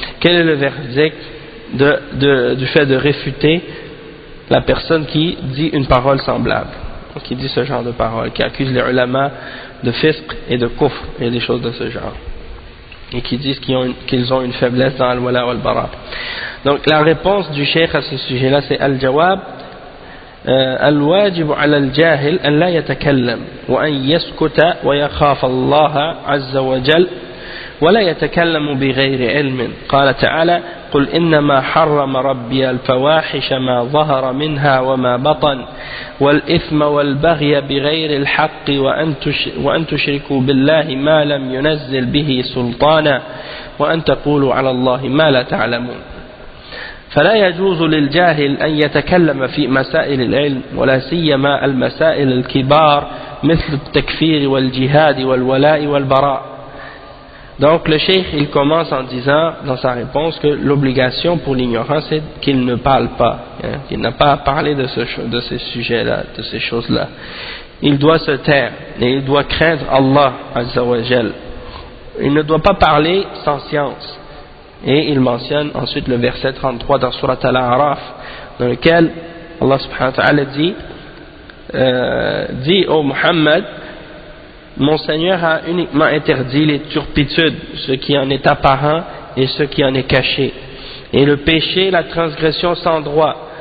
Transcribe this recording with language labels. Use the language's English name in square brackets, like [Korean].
[French] Quel est le verdict du fait de réfuter la personne qui dit une parole semblable, qui dit ce genre de parole, qui accuse les ulama de fisq et de kufr et des choses de ce genre, et qui disent qu'ils ont une faiblesse dans al-wala wal-bara. Donc la réponse du cheikh à ce sujet-là, c'est al-jawab: [Arabic] الواجب على الجاهل أن لا يتكلم وأن يسكت ويخاف الله عز وجل ولا يتكلم بغير علم. قال تعالى: قل إنما حرم ربي الفواحش ما ظهر منها وما بطن والإثم والبغي بغير الحق وأن تشركوا بالله ما لم ينزل به سلطانا وأن تقولوا على الله ما لا تعلمون. فلا يجوز للجاهل أن يتكلم في مسائل العلم ولا سيما المسائل الكبار مثل التكفير والجهاد والولاء والبراء. [French] Donc le cheikh il commence en disant dans sa réponse que l'obligation pour l'ignorant c'est qu'il ne parle pas, qu'il n'a pas à parler de ces sujets-là, de ces choses-là. Il doit se taire et il doit craindre Allah Azza wa Jal. Il ne doit pas parler sans science. Et il mentionne ensuite le verset 33 dans Surat Al-A'raf, dans lequel Allah [Arabic] subhanahu wa ta'ala [French] dit ô Muhammad: mon Seigneur a uniquement interdit les turpitudes, ce qui en est apparent et ce qui en est caché, et le péché, la transgression sans droit,